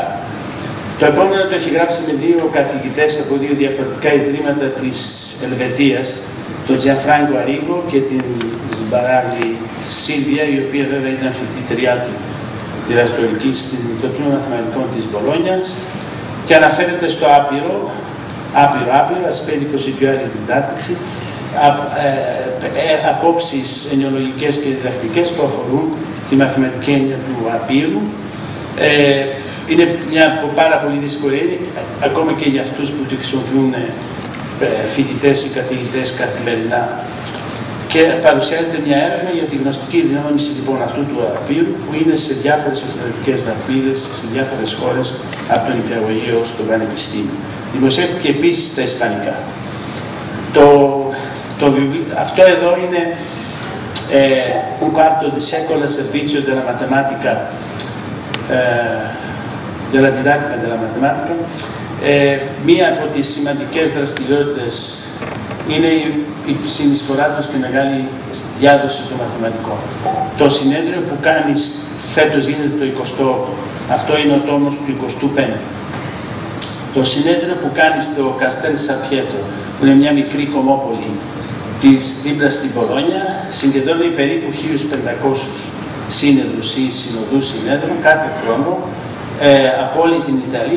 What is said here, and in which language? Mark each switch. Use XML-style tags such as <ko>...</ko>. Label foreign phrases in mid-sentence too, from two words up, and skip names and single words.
<el>Το επόμενο το έχει γράψει με δύο καθηγητές από δύο διαφορετικά ιδρύματα της Ελβετίας, τον Τζιανφράγκο Αρίγκο και την Σμπαράγλη Σίλβια, η οποία βέβαια ήταν φοιτητριά του διδακτορική στο τμήμα μαθηματικών της Μπολόνιας, και αναφέρεται στο άπειρο,</el> <it>aspetti costituali e didattici,</it> <el>απόψεις ενοιολογικές και διδακτικές που αφορούν τη μαθηματική έννοια του απείρου. Είναι μια πάρα πολύ δύσκολη έννοια, ακόμα και για αυτούς που τη χρησιμοποιούν φοιτητές ή καθηγητές καθημερινά. Και παρουσιάζεται μια έρευνα για τη γνωστική δυνάμιση λοιπόν αυτού του απείρου, που είναι σε διάφορες εκπαιδευτικές βαθμίδες, σε διάφορες χώρες, από τον Υπηαγωγείο ως το Πανεπιστήμιο. Δημοσιεύτηκε επίσης στα ισπανικά. Αυτό εδώ είναι</el> <it>un quarto di secolo al servizio della matematica, della didattica della matematica.</it> <el>Μία από τις σημαντικές δραστηριότητες είναι η συνεισφορά του στη μεγάλη διάδοση των μαθηματικών. Το συνέδριο που κάνει φέτος γίνεται το 28ο. Αυτό είναι ο τόμος του 25ου. Το συνέδριο που κάνει στο Καστέλ Σαν Πιέτρο, που είναι μια μικρή κομμόπολη δίπλα στην Πολόνια, συγκεντρώνει περίπου 1.500 σύνεδρους ή συνοδούς συνέδρων κάθε χρόνο από όλη την Ιταλία.</el>